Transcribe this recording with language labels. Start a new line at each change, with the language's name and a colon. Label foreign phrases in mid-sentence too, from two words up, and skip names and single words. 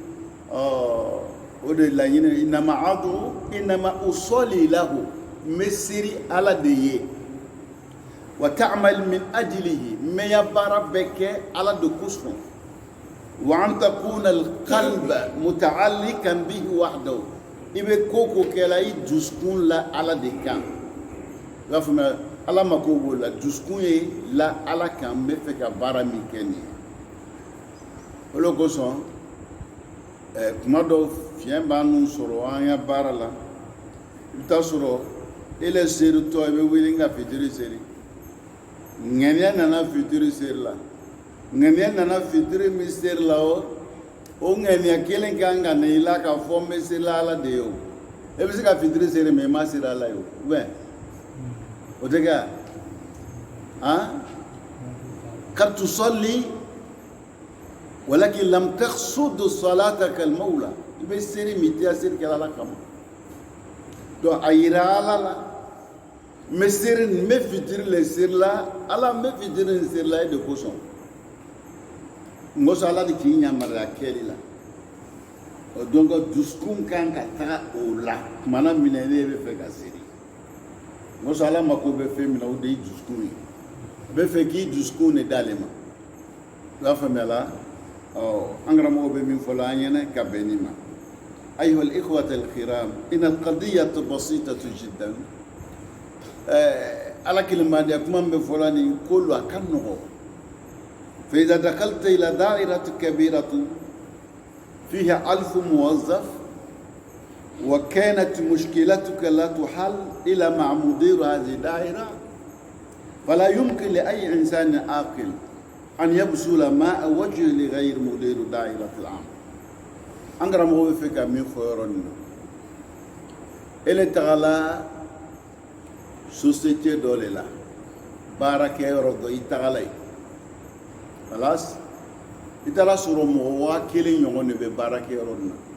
Bambara: o de laɲini
Arabic: إنما أدعو إنما أصلي له
Bambara: n bɛ seri ala de ye
Arabic: وتعمل من أجله
Bambara: n bɛ ya baara bɛɛ kɛ ala de kosɔn
Arabic: وأن تكون القلب متعلقا به وحده
Bambara: i bɛ ko ko kɛla i dusukun la ala de kan i b'a faamuya ala mako b'o la dusukun ye la ala kan n bɛ fɛ ka baara min kɛ nin ye o de kosɔn kuma dɔw fiɲɛ b'a n'u sɔrɔ an ka baara la i bɛ taa sɔrɔ e le seritɔ i bɛ wuli ka fitiri seri ŋaniya nana fitiri seri la ŋaniya nana fitiri min seri la o ŋaniya kelen kan ka na i la k'a fɔ n bɛ seri la ala de ye o e bɛ se ka fitiri seri mɛ i ma seri ala ye o ubiyɛn o tɛ kɛ ka
Arabic: تصلي ولكن لم تقصد صلاتك المولى
Bambara: i bɛ seri min tɛ seri kɛla ala kama donc a yira ala la n bɛ seri n bɛ fitiri le seri la ala n bɛ fitiri nin seri la e de kosɔn n kosɔn ala de k'i yamaruya kɛli la donc dusukun kan ka taga o la tumana min na ne bɛ fɛ ka seri n kosɔn ala mako bɛ fɛn min na o de ye dusukun ye a bɛ fɛ k'i dusukun de d'ale ma i b'a faamuya la an karamɔgɔ bɛ min fɔ la an ɲɛna ka bɛn nin ma
Arabic: أيها الإخوة الكرام إن القضية بسيطة جدا على كلمة يكمن بفلان كل كنه فإذا دخلت إلى دائرة كبيرة فيها 1000 موظف وكانت مشكلتك لا تحل إلا مع مدير هذه الدائرة فلا يمكن لأي إنسان عاقل أن يبذل ماء وجه لغير مدير دائرة العام
Bambara: an karamɔgɔ bɛ fɛ ka min fɔ yɔrɔ nin na ele tagala société dɔ de la baarakɛyɔrɔ dɔ i tagala yen halas i taara sɔrɔ mɔgɔ 1000 ɲɔgɔn de bɛ baarakɛyɔrɔ nin na